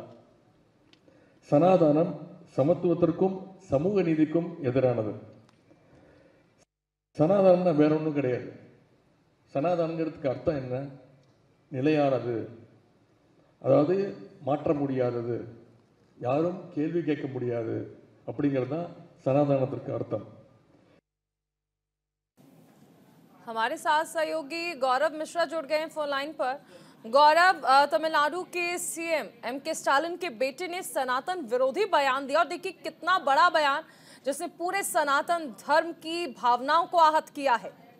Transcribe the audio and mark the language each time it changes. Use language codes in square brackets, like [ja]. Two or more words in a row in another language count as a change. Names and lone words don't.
[ta] சனாதனம் சமத்துவத்திற்கும் சமூக நீதிக்கும் எதிரானது. சனாதனம்னா வேற ஒன்றும் கிடையாது. சனாதனங்கிறதுக்கு அர்த்தம் என்ன? நிலையானது, அதாவது மாற்ற முடியாதது, யாரும் கேள்வி கேட்க முடியாது அப்படிங்கிறது தான் சனாதனத்திற்கு अर्थम। [hi] हमारे साथ सहयोगी गौरव मिश्रा जुड़ गए हैं फोन लाइन पर। गौरव, तमिलनाडु के सीएम एमके स्टालिन के बेटे ने सनातन विरोधी बयान दिया और देखिए कितना बड़ा बयान जिसने पूरे सनातन धर्म की भावनाओं को आहत किया है।